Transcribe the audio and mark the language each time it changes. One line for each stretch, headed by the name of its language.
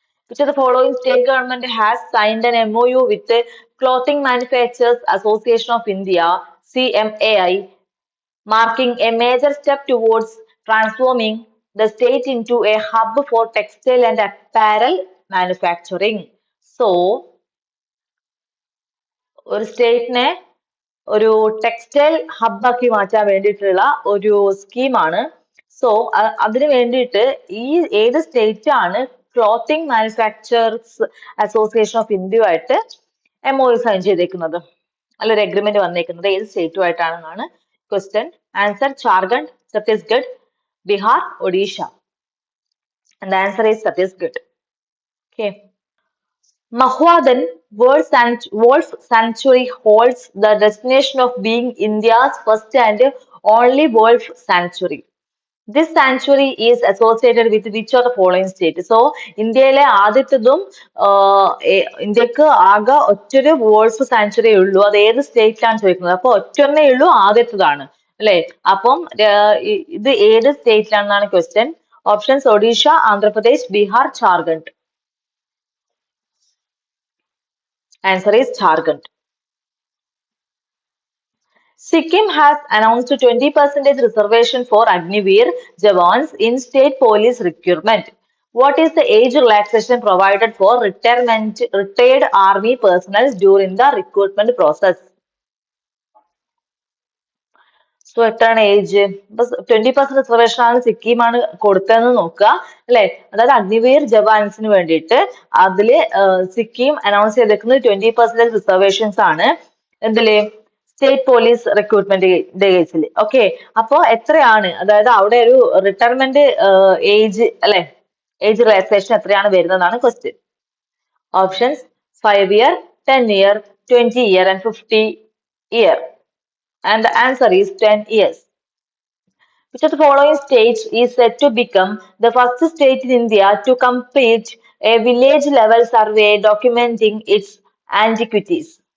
English: Which of the following state government has signed an MOU with the Clothing Manufacturers Association of India, CMAI, marking a major step towards transforming the state into a hub for textile and apparel manufacturing?
Malayalam: So, ഒരു സ്റ്റേറ്റിനെ ഒരു textile ഹബ്ബാക്കി മാറ്റാൻ വേണ്ടിയിട്ടുള്ള ഒരു സ്കീമാണ്. So അതിന് വേണ്ടിയിട്ട് ഈ ഏത് സ്റ്റേറ്റ് ആണ് clothing manufacturers association of ഇന്ത്യയുമായിട്ട് MOU sign ചെയ്തേക്കുന്നത്, അല്ലൊരു എഗ്രിമെന്റ് വന്നേക്കുന്നത് ഏത് സ്റ്റേറ്റുമായിട്ടാണെന്നാണ് question. Answer Jharkhand, Chhattisgarh, Bihar, Odisha.
English: And the answer is Chhattisgarh. Okay. Mahwadhan Wolf Sanctuary holds the destination of being India's first and only wolf sanctuary. This sanctuary is associated with which of the following state?
Malayalam: So, ഇന്ത്യയിലെ ആദ്യത്തതും ഇന്ത്യക്ക് ആകെ ഒറ്റൊരു wolf sanctuary ഉള്ളൂ. അത് ഏത് സ്റ്റേറ്റിലാണ് ചോദിക്കുന്നത്. അപ്പൊ ഒറ്റൊന്നേ ഉള്ളൂ, ആദ്യത്തതാണ് അല്ലെ. അപ്പം ഇത് ഏത് സ്റ്റേറ്റിലാണെന്നാണ് question. Options Odisha, Andhra Pradesh, Bihar, Jharkhand.
English: Answer is Jharkhand. Sikkim has announced 20% reservation for Agniveer Jawans in state police recruitment. What is the age relaxation provided for retired army personnel during the recruitment process?
Malayalam: So എത്രയാണ് age? ഇപ്പൊ 20% reservation ആണ് സിക്കിമാണ് കൊടുത്തതെന്ന് നോക്കുക അല്ലെ. അതായത് അഗ്നിവീർ ജവാൻസിന് വേണ്ടിയിട്ട് അതില് Sikkim announce ചെയ്തേക്കുന്നത് 20% reservations ആണ്. എന്തില്? സ്റ്റേറ്റ് പോലീസ് റിക്രൂട്ട്മെന്റ് കേസിൽ. ഓക്കെ, അപ്പോ എത്രയാണ്, അതായത് അവിടെ ഒരു റിട്ടയർമെന്റ് ഏജ് അല്ലെ, ഏജ് റിലാക്സേഷൻ എത്രയാണ് വരുന്നതാണ് question.
English: Options 5 year, 10 year, 20 year and 50 year. And the answer is 10 years. Which of the following states is said to become the first state in India to complete a village level survey documenting its antiquities?